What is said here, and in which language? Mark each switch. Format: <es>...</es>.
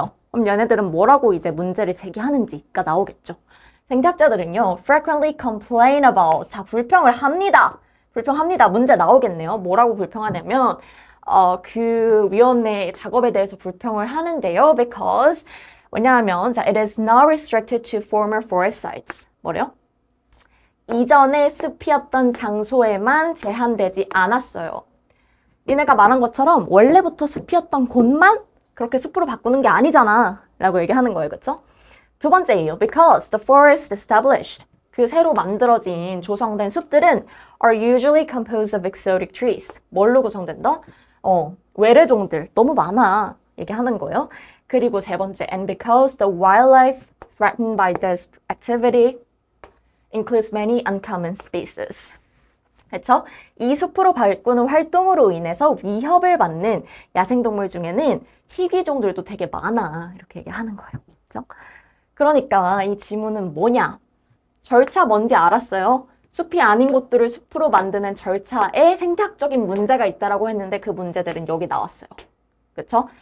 <ko>그럼 얘네들은 뭐라고 이제 문제를 제기하는지가 나오겠죠. 생태학자들은요,</ko> <en>frequently complain about.</en> <ko>자, 불평합니다. 문제 나오겠네요. 뭐라고 불평하냐면, 그 위원회 작업에 대해서 불평을 하는데요.</ko> <en>Because,</en> <ko>왜냐하면,</ko> <en>자, it is not restricted to former forest sites.</en> <ko>뭐래요? 이전에 숲이었던 장소에만 제한되지 않았어요. 니네가 말한 것처럼 원래부터 숲이었던 곳만 그렇게 숲으로 바꾸는 게 아니잖아 라고 얘기하는 거예요. 그쵸? 두 번째예요.</ko> <en>Because the forest established.</en> <ko>그 새로 만들어진 조성된 숲들은</ko> <en>are usually composed of exotic trees.</en> <ko>뭘로 구성된다? 외래종들 너무 많아 얘기하는 거예요. 그리고 세 번째,</ko> <en>and because the wildlife threatened by this activity includes many uncommon species.</en> <ko>그렇죠? 이 숲으로 바꾸는 활동으로 인해서 위협을 받는 야생동물 중에는 희귀종들도 되게 많아. 이렇게 얘기하는 거예요. 그렇죠? 그러니까 이 지문은 뭐냐? 절차 뭔지 알았어요? 숲이 아닌 곳들을 숲으로 만드는 절차에 생태학적인 문제가 있다라고 했는데 그 문제들은 여기 나왔어요. 그렇죠?</ko>